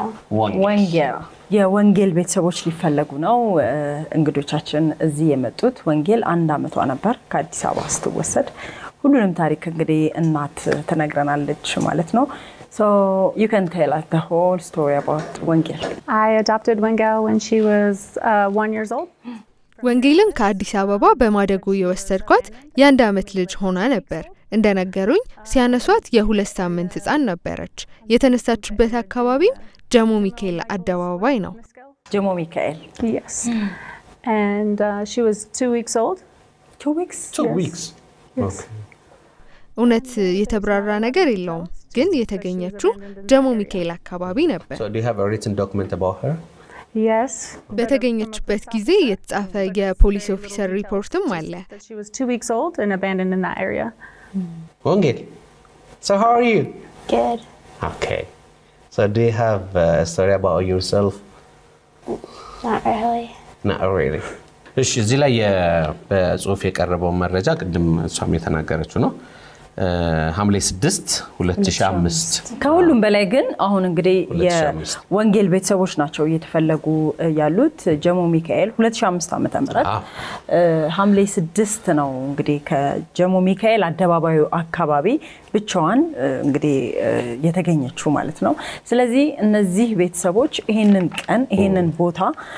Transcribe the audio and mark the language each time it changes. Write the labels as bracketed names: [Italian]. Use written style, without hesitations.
[Amharic] ወንጌል የወንጌል ቤተሰቦች ሊፈለጉ ነው እንግዶቻችን እዚህ የመጡት ወንጌል 1 አመቷ ነበር ከአዲስ አበባ ስትወሰድ ሁሉንም ታሪክ እንግዲህ እናት ተነግረናለች ማለት ነው [English] So you can tell us the whole story about Wengel. I adopted Wengel when she was 1 year old. [Amharic] ወንጌልን ከአዲስ አበባ በማደጎ የወሰድኳት የ1 አመት ልጅ ሆና ነበር እንደነገሩኝ ሲያነሷት የ2 ሳምንት ህፃን ነበረች የተነሳችበት አካባቢም ጀሞ ሚካኤል አደባባይ ነው ጀሞ ሚካኤል [English] Yes. And she was 2 weeks old. 2 weeks? 2 weeks. Yes. [Amharic] እውነት የተብራራ ነገር የለውም ግን የተገኘችው ጀሞ ሚካኤል አካባቢ ነበር [English] So do you have a written document about her? Yes. [Amharic] በተገኘችበት ጊዜ የተጻፈ የፖሊስ ኦፊሰር ሪፖርትም አለ [English] She was 2 weeks old and abandoned in that area. Wongel. So how are you? Good. Okay. So do you have a story about yourself? Not really. Not really. [Amharic] እሺ እዚህ ላይ በጽሁፍ የቀረበው መረጃ ቅድም እሷም የተናገረችው ነው ሐምሌ 6 2005 ከሁሉም በላይ ግን አሁን እንግዲህ የወንጌል ቤተሰቦች ናቸው እየተፈለጉ ያሉት ጀሞ ሚካኤል 2005 ዓመተ ምህረት ሐምሌ 6 ነው እንግዲህ ከጀሞ ሚካኤል አደባባዩ አካባቢ ብቻዋን እንግዲህ የተገኘችው ማለት ነው ስለዚህ እነዚህ ቤተሰቦች ይሄንን ቀን ይሄንን ቦታ